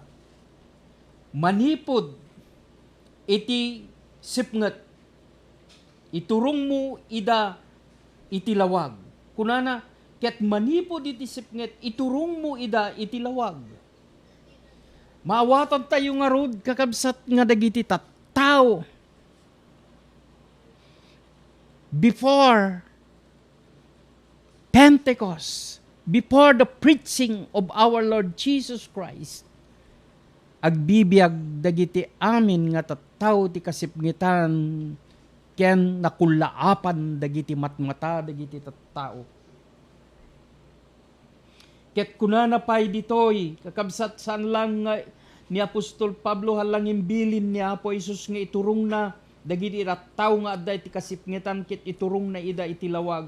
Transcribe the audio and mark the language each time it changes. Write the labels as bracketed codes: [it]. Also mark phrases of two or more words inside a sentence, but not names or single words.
[ilo] Manipod iti sipnget, iturong mo ida iti lawag. Kunana, ket manipod iti sipnget, iturong mo ida iti lawag. Maawatan tayo nga rod, kakabsat nga dagiti tattao. [en] Before Pentecost, before the preaching of our Lord Jesus Christ, [ilo] agbibiyag dagiti amin nga tattao ti kasipngitan ken nakulaapan dagiti matmata dagiti tattao. Ket kunana pay ditoy kakabsat saan lang nga ni Apostol Pablo halang imbilin ni Apo Jesus nga iturong na dagiti tattao nga adda iti kasipngitan ket iturong na ida iti lawag.